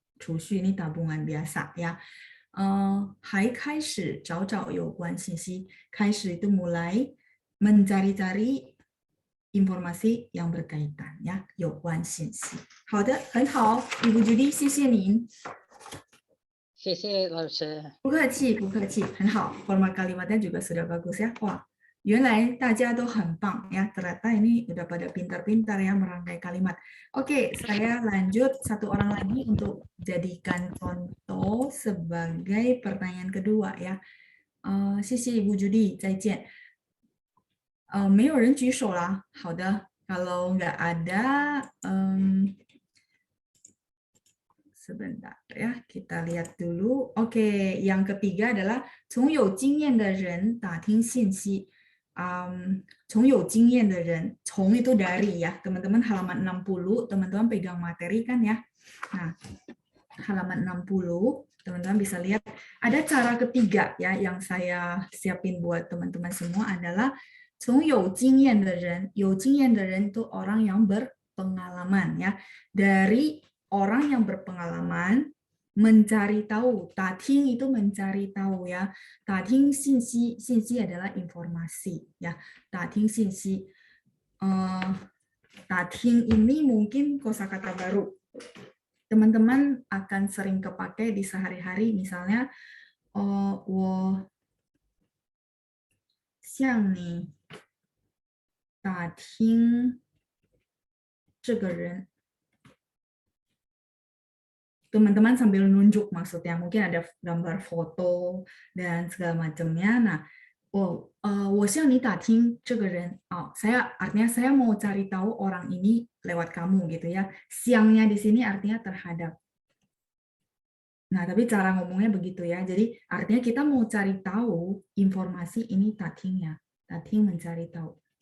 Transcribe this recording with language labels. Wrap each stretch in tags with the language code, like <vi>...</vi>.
<id>储蓄 ini tabungan biasa ya.</id> <zh>还开始找找有关信息.</zh> <id>开始 itu mulai mencari-cari informasi yang berkaitan ya,</id> <zh>有关信息。好的，很好，Ibu Judy，谢谢您。谢谢老师。不客气，不客气，很好。</zh> <id>Format kalimatnya juga sudah bagus ya.</id> <zh>Wah, 原来大家都很棒ya.</zh> <id>Ternyata ini udah pada pintar-pintar ya merangkai kalimat. Oke, saya lanjut satu orang lagi untuk jadikan contoh sebagai pertanyaan kedua ya.</id> <zh>谢谢 Ibu Judy，再见。没有人举手啦。好的，</zh> <id>kalau nggak ada, sebentar ya, kita lihat dulu. Oke, yang ketiga adalah</id> <zh>从有经验的人打听信息。从有经验的人，</zh> <id>从 itu dari ya, teman-teman halaman 60, teman-teman pegang materi kan ya. Nah, halaman 60, teman-teman bisa lihat ada cara ketiga ya yang saya siapin buat teman-teman semua adalah</id> <zh>从有经验的人，有经验的人</zh> <id>itu orang yang berpengalaman ya. Dari orang yang berpengalaman mencari tahu. 打听 itu mencari tahu ya.</id> <zh>打听信息</zh> <id>adalah informasi ya.</id> <zh>打听信息.</zh> <id>打听 ini mungkin kosakata baru. Teman-teman akan sering kepakai di sehari-hari, misalnya</id> <zh>我向你打听这个人.</zh> <id>Teman-teman sambil nunjuk maksudnya, mungkin ada gambar foto dan segala macamnya.</id> <zh>Nah, 我向你打听这个人.</zh> <id>Artinya saya mau cari tahu orang ini lewat kamu gitu ya. Siangnya di sini artinya terhadap. Nah, tapi cara ngomongnya begitu ya. Jadi artinya kita mau cari tahu informasi ini tatingnya. Tating mencari tahu.</id>